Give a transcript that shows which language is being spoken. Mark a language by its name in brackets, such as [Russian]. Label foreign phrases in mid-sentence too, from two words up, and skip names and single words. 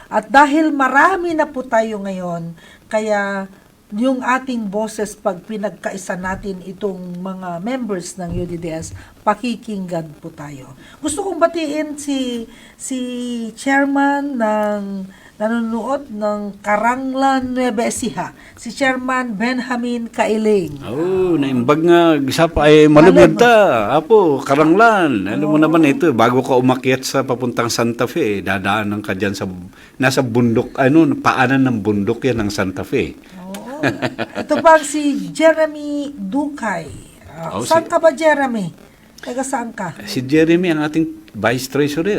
[Filipino] At dahil marami na po tayo ngayon, kaya yung ating boses pag pinagkaisa natin itong mga members ng UDDS, pakikinggan po tayo. Gusto kong batiin si chairman ng nanonood ng Karanglan Nueva Ecija, si Chairman Benjamin Kailing. [Iloko] Oh, naimbag nga, [Filipino] isa pa ay malugod ta. Apo, Karanglan. Alam mo naman ito, bago ka umakyat sa papuntang Santa Fe, dadaanan ka dyan sa, nasa bundok, paanan ng bundok yan ng Santa Fe. Oo. Ito pa si Jeremy Dukay. Saan ka ba, Jeremy? Taga saan ka? Si Jeremy, ang ating Vice Treasurer.